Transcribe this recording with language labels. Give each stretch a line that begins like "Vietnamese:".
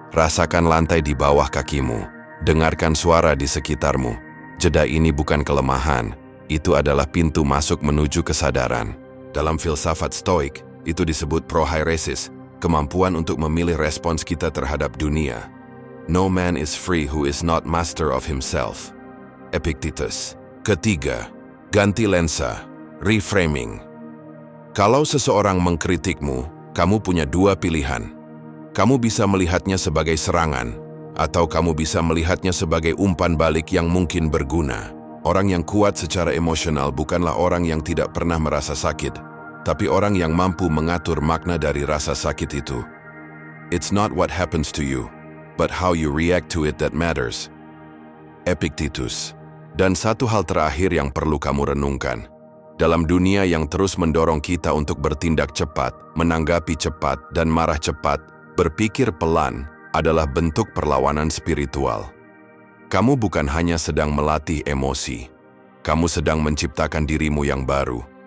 Indonesian: Rasakan lantai di bawah kakimu. Dengarkan suara di sekitarmu. Jeda ini bukan kelemahan. Itu adalah pintu masuk menuju kesadaran. Dalam filsafat stoik, itu disebut prohairesis, kemampuan untuk memilih respons kita terhadap dunia.
English: No man is free who is not master of himself.
Indonesian: Epictetus. Ketiga, ganti lensa, reframing. Kalau seseorang mengkritikmu, kamu punya 2 pilihan. Kamu bisa melihatnya sebagai serangan, Atau kamu bisa melihatnya sebagai umpan balik yang mungkin berguna. Orang yang kuat secara emosional bukanlah orang yang tidak pernah merasa sakit, tapi orang yang mampu mengatur makna dari rasa sakit itu.
English: It's not what happens to you, but how you react to it that matters.
Indonesian: Epictetus. Dan satu hal terakhir yang perlu kamu renungkan. Dalam dunia yang terus mendorong kita untuk bertindak cepat, menanggapi cepat, dan marah cepat, berpikir pelan adalah bentuk perlawanan spiritual. Kamu bukan hanya sedang melatih emosi, kamu sedang menciptakan dirimu yang baru.